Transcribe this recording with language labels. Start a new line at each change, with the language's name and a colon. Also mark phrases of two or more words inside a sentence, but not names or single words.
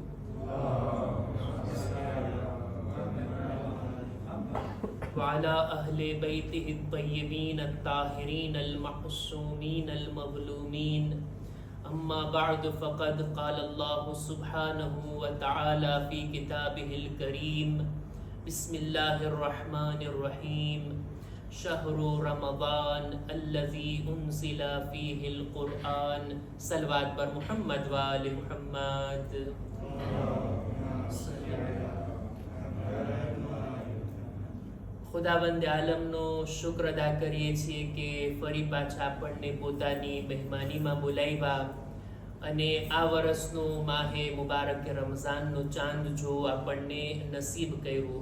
Arabic: وعلى أهل بيته الطيبين الطاهرين المعصومين المظلومين أما بعد فقد قال الله سبحانه وتعالى في كتابه الكريم بسم الله الرحمن الرحيم شهر رمضان الذي أنزل فيه القرآن
Urdu: صلوات پر محمد و آلِ محمد.
Gujarati: ખુદાવંદ આલમનો શુક્ર અદા કરીએ છીએ કે ફરી પાછા આપણને પોતાની મહેમાનીમાં બોલાવ્યા અને આ વર્ષનું માહે મુબારક રમઝાનનો ચાંદ જો આપણને નસીબ કર્યું।